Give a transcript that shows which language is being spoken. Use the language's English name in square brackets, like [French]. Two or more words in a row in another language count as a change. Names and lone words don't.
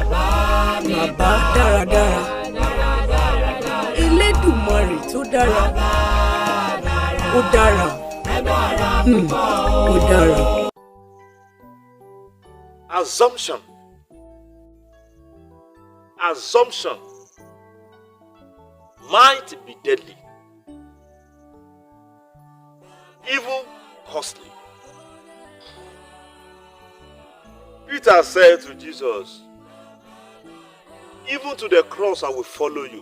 [Yoruba] Baba Daradara. Elédùmarè tó dára. Ó dára. Ó dára. [English] Assumption might be deadly, even costly. Peter said to Jesus, even to the cross I will follow you.